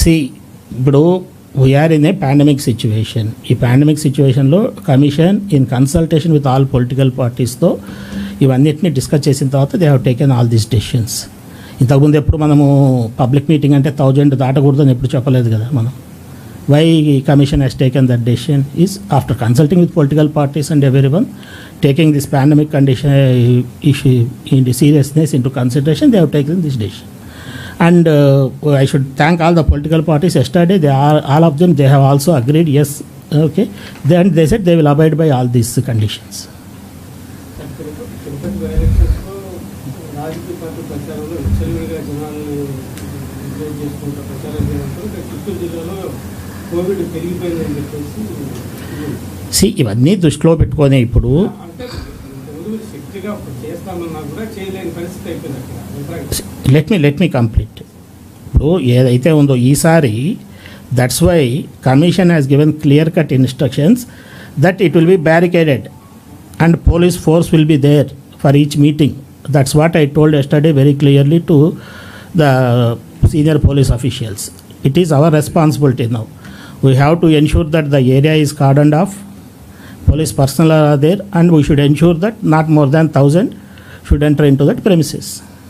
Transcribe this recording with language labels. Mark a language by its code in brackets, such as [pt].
[en] See ఇప్పుడు we are in a pandemic situation. ఈ pandemic సిచ్యువేషన్లో commission in consultation with all political పార్టీస్తో [te] ఇవన్నిటిని discuss చేసిన తర్వాత [en] They have taken all these decisions. [te] ఇంతకుముందు ఎప్పుడు మనము పబ్లిక్ మీటింగ్ అంటే 1000 దాటకూడదని ఎప్పుడు చెప్పలేదు కదా మనం. [en] Why commission has taken that decision is after consulting with political parties and everyone taking this pandemic condition issue in the seriousness into consideration, they have taken this decision. And I should thank all the political parties. Yesterday they are, all of them, they have also agreed, yes, okay, then they said they will abide by all these conditions. [te] రాజకీయ party ప్రచారంలో విచ్చలవిడిగా జనాలను encourage చేసుకుంటూ ప్రచారం చేయడంతో చిత్తూరు జిల్లాలో Covid పెరిగిపోయిందని చెప్పేసి ఇవన్నీ దృష్టిలో పెట్టుకొని ఇప్పుడు అంటే శక్తిగా చేస్తామన్నా కూడా చేయలేని పరిస్థితి అయిపోయింది అక్కడ. [en] Let me complete. [te] ఇప్పుడు ఏదైతే ఉందో ఈసారి, [en] That's why commission has given clear cut instructions that it will be barricaded and police force will be there for each meeting. That's what I told yesterday very clearly to the senior police officials. It is our responsibility now. We have to ensure that the area is cordoned off, police personnel are there, and we should ensure that not more than 1000 should enter into that premises.